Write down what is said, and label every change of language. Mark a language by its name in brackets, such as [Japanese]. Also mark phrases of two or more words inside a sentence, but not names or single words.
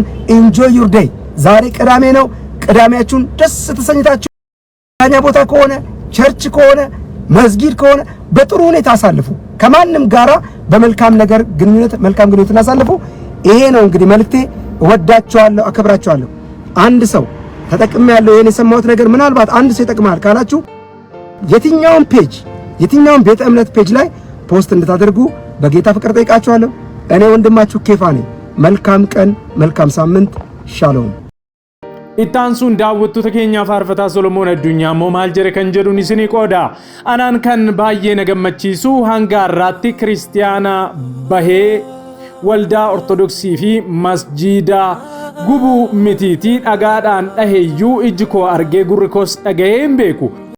[English] Enjoy your day። [Amharic] ዛሬ ቅዳሜ ነው። ቅዳሜያችሁን ደስ ተሰኝታችሁ ዳኛ ቦታ ከሆነ ቸርች ከሆነ መስጊድ ከሆነ በጥሩ ሁኔታ አሳልፉ። ከማንም ጋራ በመልካም ነገር ግንኙነት መልካም ግንኙነት እናሳልፉ። ይሄ ነው እንግዲህ መልእክቴ። እወዳችኋለሁ፣ አከብራችኋለሁ። አንድ ሰው ተጠቅሜ ያለው ይሄን የሰማሁት ነገር ምናልባት አንድ ሰው ይጠቅማል ካላችሁ የትኛውም ፔጅ የትኛውም ቤተ እምነት ፔጅ ላይ ፖስት እንድታደርጉ በጌታ ፍቅር ጠይቃችኋለሁ። እኔ ወንድማችሁ ኬፋ ነኝ። መልካም ቀን፣ መልካም ሳምንት። ሻሎም። [Oromo] Ittaansuun daawwattoota keenya faarfataa Solomoon Addunyaa immoo maal jedhe kan jedhuun isinii qooda. Anaan kan baay'ee na gammachiisu hanga har'aatti kiristiyaana bahee waldaa ortodoksii fi masjiida gubuu mitiitii dhagaadhaan dhaheeyyuu iji koo argee gurri koos dhagahee hin beeku.